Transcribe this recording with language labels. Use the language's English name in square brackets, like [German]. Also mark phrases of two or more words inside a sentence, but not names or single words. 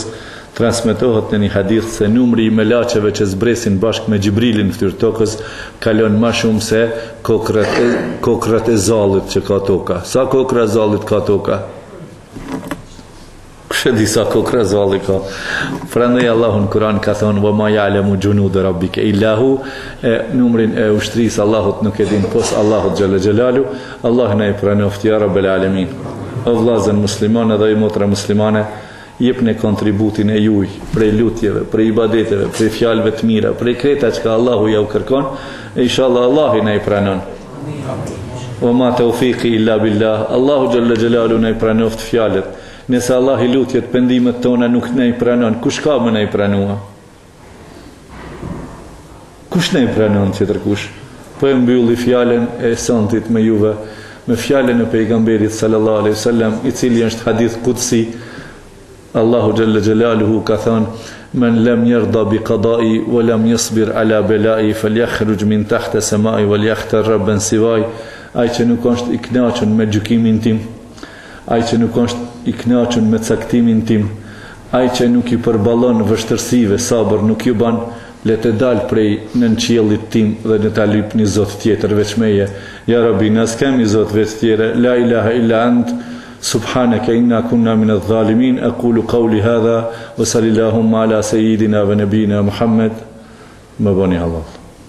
[Albanian] Transmetohet në një hadith se numri I melacheve që zbresin bashkë me Gjibrilin në fytyrë tokës kalon ma shumë se kokrat e zallit që ka toka. Sa kokra e zallit ka toka? Kështë disa kokra e zallit ka. Prandaj Allahu në Kur'an ka thonë [Arabic] وما يعلم جنود ربك إلا هو, [Albanian] numrin e ushtrisë Allahut nuk e din pos Allahut [Arabic] جل جلاله. [Albanian] Allah na I pranoft [Arabic] يا رب العالمين. [Albanian] O vllazën muslimanë dhe motra muslimane, jepni kontributin e juaj prej lutjeve, prej ibadeteve, prej fjalëve të mira, prej kreta që Allahu ja u kërkon, e inshallah Allahu na I pranon. [Arabic] وما توفيقي إلا بالله. [Albanian] Allahu [Arabic] جل جلاله [Albanian] na I pranoft fjalët. Nëse Allah I lutjet pendimet tona nuk na I pranon, kush ka më na I pranua? Kush na I pranon tjetër kush? Po e mbylli fjalën e sontit me juve, me fjalën e pejgamberit [Arabic] صلى الله عليه وسلم, [Albanian] I cili është [Arabic] حديث قدسي. الله جل جلاله [Albanian] ka thënë [Arabic] من لم يرض بقضائي ولم يصبر على بلائي فليخرج من تحت سمائي وليختر ربا سوائي. [Albanian] Ai që nuk është I kënaqur me gjykimin tim, ai që nuk është I kënaqur me caktimin tim, ai që nuk I përballon vështirësive, sabër nuk ju ban, le të dal prej nën qiellit tim dhe në ta lyp një Zot tjetër veç meje. Ja Rabbi, na s'kemi Zot veç tjetër. [Arabic] لا إله إلا أنت. سبحانك إنا كنا من الظالمين. أقول قولي هذا وصلى اللهم على سيدنا ونبينا محمد. ما بني الله.